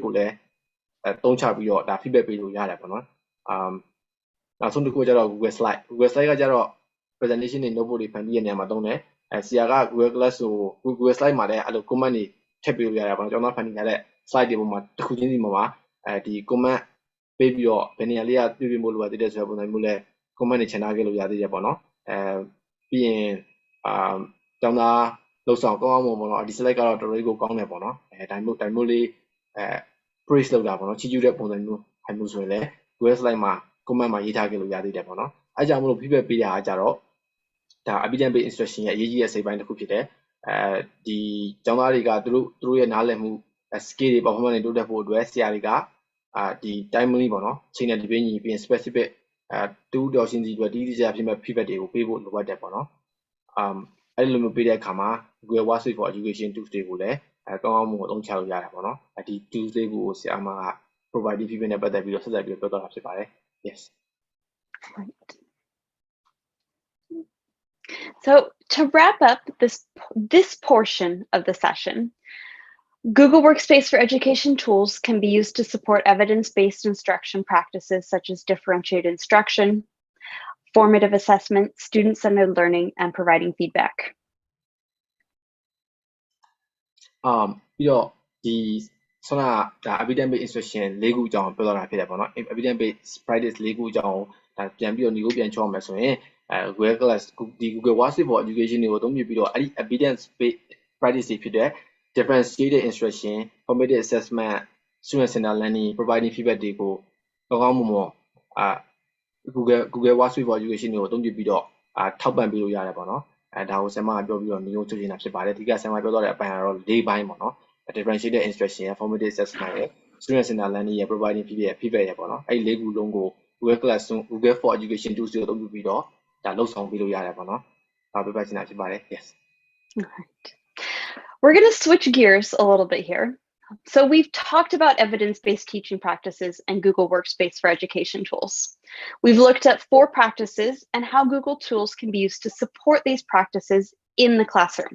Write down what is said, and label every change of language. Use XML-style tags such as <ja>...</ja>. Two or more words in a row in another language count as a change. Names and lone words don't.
<my>ကိုလည်းသုံးချပြီးတော့ဒါ feedback ပေးလို့ရတယ်ပေါ့နော်နောက်ဆုံးတစ်ခုကျတော့ Google Slide ကကျတော့ presentation တွေ notebook တွေဖန်တီးရတဲ့နေရာမှာသုံးတယ်ဆရာက Google Class ကို Google Slide မှာလည်းအဲ့လို comment တွေထည့်ပေးလို့ရတယ်ပေါ့နော်ကျောင်းသားဖန်တီးထားတဲ့ slide တွေပေါ်မှာတစ်ခုချင်းစီမှာဒီ comment ပေးပြီးတော့ဘယ်နေရာလေးကပြပြမို့လိုအပ်သေးတယ်ဆိုတဲ့ပုံစံမျိုးလဲ comment တွေချန်ထားခဲ့လို့ရသေးတယ်ပေါ့နော်ပြီးရင်ကျောင်းသားလောက်ဆောင်ကောင်းအောင်ပေါ့နော်ဒီ slide ကတော့တော်တော်လေးကိုကောင်းတယ်ပေါ့နော်ဒါမျိုးလေး praise လုပ်တာပေါ့နော်ချီးကျူးတဲ့ပုံစံမျိုးအဲ့မျိုးဆိုရင်လည်း Google Slide မှာ comment မှာရေးထားခဲ့လို့ရသေးတယ်ပေါ့နော်အဲ့ကြောင့်မလို့ feedback ပေးတာကကြတော့ ဒါ</my> <en>evidence-based instruction</en> <my>ရဲ့အရေးကြီးတဲ့စိတ်ပိုင်းတစ်ခုဖြစ်တယ်ဒီကျောင်းသားတွေကသူတို့ရဲ့နားလည်မှု skill တွေ performance တွေတိုးတက်ဖို့အတွက်ဆရာတွေကဒီ timely ပေါ့နော်ချိန်နဲ့တပြေးညီပြီးရင် specific တူးတော်ရှင်းစီအတွက်တိတိကျကျဖြစ်မဲ့ feedback တွေကိုပေးဖို့လိုအပ်တယ်ပေါ့နော်အဲ့လိုမျိုးပေးတဲ့အခါမှာ Google Workspace for Education tools တွေကိုလည်းကောင်းကောင်းမွန်မွန်အသုံးချလို့ရတယ်ပေါ့နော်ဒီ tools တွေကိုဆရာမက</my> <en>provide feedback</en> <my>နဲ့ပတ်သက်ပြီးတော့ဆက်ဆက်ပြီးပြောသွားတာဖြစ်ပါတယ် yes</my> <en>Right. So to wrap up this portion of the session, Google Workspace for Education tools can be used to support evidence-based instruction practices such as differentiated instruction, formative assessment, student-centered learning, and providing feedback.</en> <my>ပြီးတော့ဒီဆွမ်းကဒါ</my> <en>evidence-based instruction</en> <my>၄ခုအကြောင်းပြောတော့တာဖြစ်တယ်ပေါ့နော်</my> <en>evidence-based practice</en> <my>၄ခုအကြောင်းဒါပြန်ပြီးတော့ညီကိုပြန်ချောမယ်ဆိုရင်Google Class ဒီ Google Workspace for Education တွေကိုအသုံးပြုပြီးတော့အဲ့ဒီ</my> <en>evidence-based practice</en> <my>တွေဖြစ်တဲ့</my> <en>differentiated instruction, formative assessment, student-centered learning, providing feedback</en> <my>တွေကိုကောင်းကောင်းမွန်မွန် Google Workspace for Education တွေကိုအသုံးပြုပြီးတော့ထောက်ပံ့ပေးလို့ရတယ်ပေါ့နော်ဒါကိုဆရာမကပြောပြီးတော့ညီကိုချုပ်ချင်တာဖြစ်ပါတယ်ဒီကဆရာမပြောတော့တဲ့အပိုင်းကတော့၄ပိုင်းပေါ့နော်</my> <en>differentiated instruction</en> <my>ရ</my> <en>formative assessment</en> <my>ရ</my> <en>student-centered learning</en> <my>ရ</my> <en>providing feedback</en> <my>ရပေါ့နော်အဲ့ဒီ၄ခုလုံးကို Google Classroom Google for Education tools ကိုအသုံးပြုပြီးတော့ဒါလှုပ်ဆောင်ပေးလို့ရတယ်ပေါ့နော်ဒါပြပြချင်တာဖြစ်ပါတယ် yes</my> <en>Right. We're going to switch gears a little bit here. So we've talked about evidence-based teaching practices and Google Workspace for Education tools. We've looked at 4 practices and how Google tools can be used to support these practices in the classroom.</en>